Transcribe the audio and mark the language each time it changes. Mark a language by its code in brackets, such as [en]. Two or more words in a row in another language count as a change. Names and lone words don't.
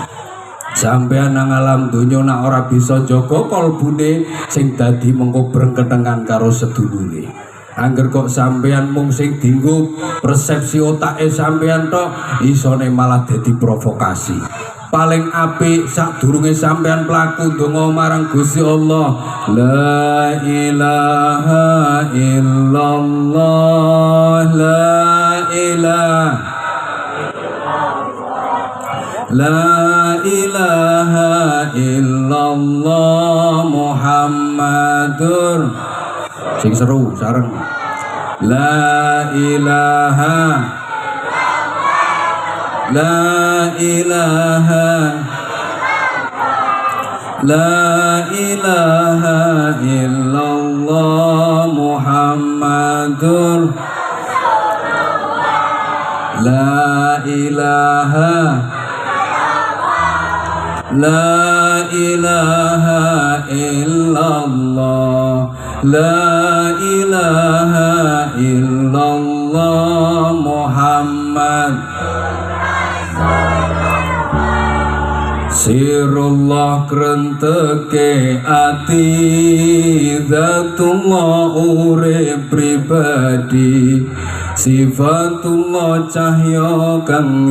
[jv] Sampeyan nang alam donya nak ora bisa jaga kalbune sing dadi mengko brengketengan karo sedulure. Angger kok sampeyan mung sing dienggo persepsi otake sampeyan tok, isone malah dadi provokasi. Paling apik sadurunge sampeyan pelaku donga marang Gusti Allah, [ar] لا إله إلا الله، لا إله إلا الله محمد. [jv] Sing seru sareng, [ar] لا إله إلا الله محمد, لا إله إلا الله، لا إله إلا الله محمد. [jv] Sirullah krenteke ati, zatullah urip pribadi, sifatullah cahya kang